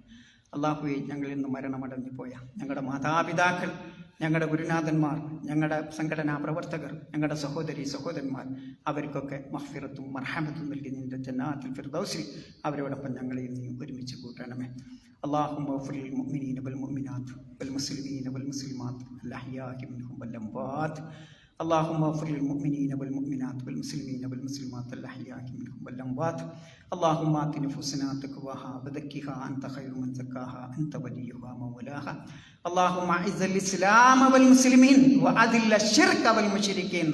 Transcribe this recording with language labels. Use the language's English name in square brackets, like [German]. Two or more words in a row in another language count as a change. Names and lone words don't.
[Malayalam] അല്ലാഹുവേ, ഞങ്ങളിൽ നിന്ന് മരണമടഞ്ഞു പോയ ഞങ്ങളുടെ മാതാപിതാക്കൾ, ഞങ്ങളുടെ ഗുരുനാഥന്മാർ, ഞങ്ങളുടെ സംഘടനാ പ്രവർത്തകർ, ഞങ്ങളുടെ സഹോദരന്മാർ, അവർക്കൊക്കെ മഗ്ഫിറത്തും മർഹമത്തും നൽകി നിന്റെ ജന്നാത്തുൽ ഫിർദൗസിൽ അവരോടൊപ്പം ഞങ്ങളെ നീ ഒരുമിച്ച് കൂട്ടണമേ. [Arabic] اللهم اغفر للمؤمنين والمؤمنات والمسلمين والمسلمات الأحياء منهم والأموات. اللهم اغفر للمؤمنين والمؤمنات والمسلمين والمسلمات الأحياء منهم والأموات. اللهم آت نفوسنا تقواها وزكها أنت خير من زكاها أنت وليها ومولاها. اللهم أعز الإسلام والمسلمين وأذل الشرك والمشركين.